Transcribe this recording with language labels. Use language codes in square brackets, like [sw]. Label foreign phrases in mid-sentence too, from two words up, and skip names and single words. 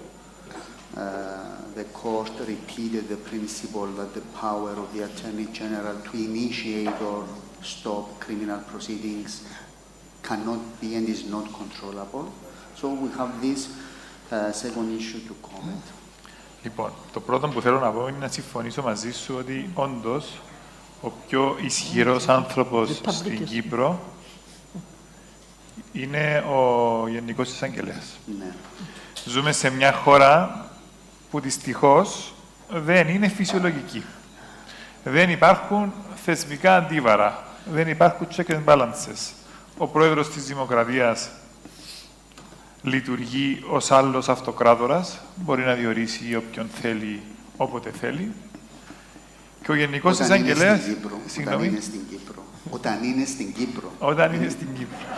[en] The court repeated the principle that the power of the Attorney General to initiate or stop criminal proceedings cannot be and is not controllable. So we have this second issue to comment. [el] Λοιπόν, το πρώτο που θέλω να πω είναι να συμφωνήσω μαζί σου ότι όντως ο πιο ισχυρός άνθρωπος στην Κύπρο είναι ο Γενικός Εισαγγελέας. Ναι. Ζούμε σε μια χώρα που δυστυχώς δεν είναι φυσιολογική. Δεν υπάρχουν θεσμικά αντίβαρα. Δεν υπάρχουν [en] check and balances. [el] Ο πρόεδρος της Δημοκρατίας λειτουργεί ως άλλος αυτοκράτορας, μπορεί να διορίσει όποιον θέλει, όποτε θέλει. Και ο Γενικός Εισαγγελέας... Όταν είναι στην Κύπρο. Όταν είναι στην Κύπρο. Όταν είναι στην Κύπρο.